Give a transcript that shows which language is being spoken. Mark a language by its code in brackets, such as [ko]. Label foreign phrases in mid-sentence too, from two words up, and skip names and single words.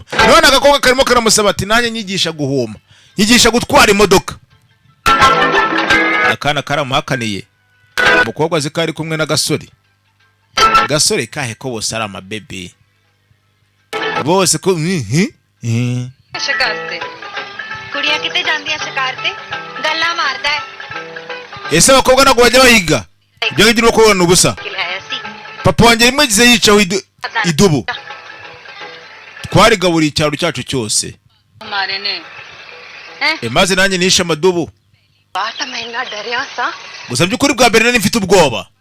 [rw] None agakobwa karimo karamusaba ati nanjye nyigisha guhuma. Nyigisha gutwara imodoka. Akana karamuhakaniye. Umukobwa azi ko ari kumwe n'agasore. Gasore kahe ko bose ari amabebe. Bose ko [pa] शिकार कुड़ियां कितने जाती हैं शिकार पे गल्ला मारता है. [rw] Ese abakobwa ntabwo bajya bahiga. Ibyo ngibyo ni uko ubusa. Papa wanjye rimwe gize yicaho idubu. Twarigaburiye icyaro cyacu cyose. Maze nanjye nishe amadubu. Gusa by'ukuri bwa mbere nari mfite ubwoba.